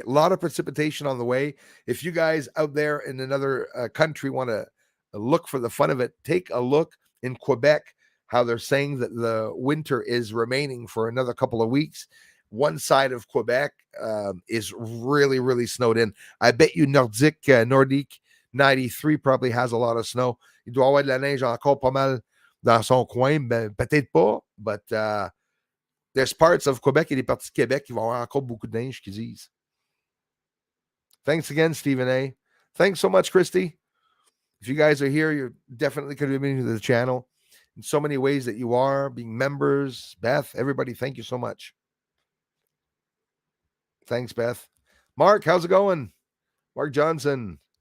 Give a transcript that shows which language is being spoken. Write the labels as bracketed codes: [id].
[en] A lot of precipitation on the way. If you guys out there in another country want to look for the fun of it, take a look in Quebec, how they're saying that the winter is remaining for another couple of weeks. One side of Quebec is really, really snowed in. I bet you Nordique 93 probably has a lot of snow. [fr] Il doit avoir de la neige encore pas mal dans son coin. Ben, peut-être pas, [en] but there's parts of Quebec [fr] et des parties de Québec qui vont avoir encore beaucoup de neige, qu'ils disent. [en] Thanks again, Stephen A. Thanks so much, Christy. If you guys are here, you're definitely contributing to the channel in so many ways that you are, being members. Beth, everybody, thank you so much. Thanks, Beth. Mark, how's it going? Mark Johnson.